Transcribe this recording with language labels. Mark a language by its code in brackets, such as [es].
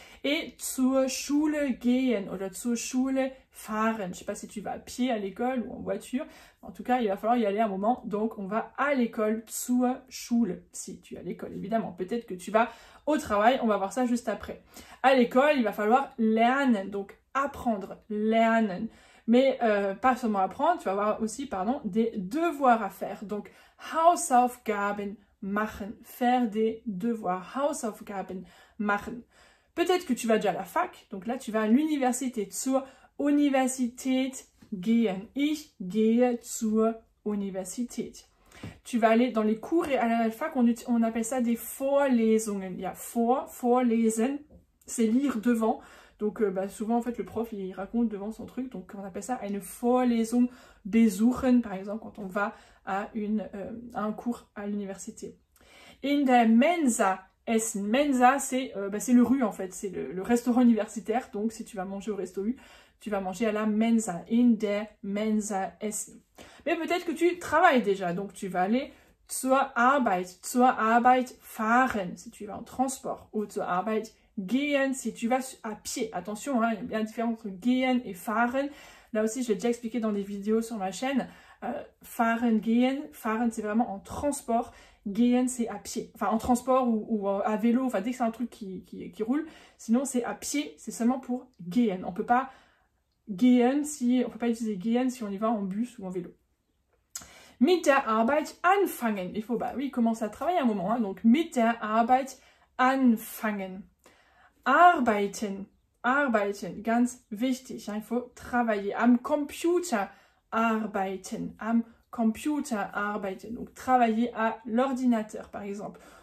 [de] Et zur Schule gehen oder zur Schule fahren. [fr] Je ne sais pas si tu vas à pied à l'école ou en voiture. En tout cas, il va falloir y aller un moment. Donc, on va à l'école, [de] zur Schule. [fr] Si tu es à l'école, évidemment. Peut-être que tu vas au travail. On va voir ça juste après. À l'école, il va falloir lernen. Donc, apprendre, lernen. Mais pas seulement apprendre, tu vas avoir aussi, des devoirs à faire. [de] Donc, Hausaufgaben machen. [fr] Faire des devoirs. [de] Hausaufgaben machen. [fr] Peut-être que tu vas déjà à la fac, donc là tu vas à l'université, [de] zur Universität gehen. Ich gehe zur Universität. [fr] Tu vas aller dans les cours et à la fac on appelle ça des Vorlesungen. Il y a vorlesen, c'est lire devant. Donc souvent en fait le prof il raconte devant son truc, donc on appelle ça une [de] Vorlesung besuchen [fr] par exemple quand on va à un cours à l'université. [de] In der Mensa. Essen. [fr] Mensa, c'est le RU en fait, c'est le restaurant universitaire. Donc si tu vas manger au resto U, tu vas manger à la Mensa. [de] In der Mensa essen. [fr] Mais peut-être que tu travailles déjà, donc tu vas aller [de] zur Arbeit fahren, [fr] si tu vas en transport, ou [de] zur Arbeit gehen, [fr] si tu vas à pied. Attention, il y a bien la différence entre gehen et fahren. Là aussi, je l'ai déjà expliqué dans des vidéos sur ma chaîne. Fahren, gehen, fahren, c'est vraiment en transport. Gehen, c'est à pied. Enfin, en transport ou à vélo. Enfin, dès que c'est un truc qui roule. Sinon, c'est à pied. C'est seulement pour gehen. On peut pas gehen on peut pas utiliser gehen si on y va en bus ou en vélo. [de] Mit der Arbeit anfangen. [fr] Il faut, bah oui, commencer à travailler un moment. Hein, donc, [de] mit der Arbeit anfangen. Arbeiten. Arbeiten, ganz wichtig. [fr] Hein, il faut travailler. [de] Am Computer arbeiten. Am Computer arbeiten. [fr] Donc, travailler à l'ordinateur, par exemple.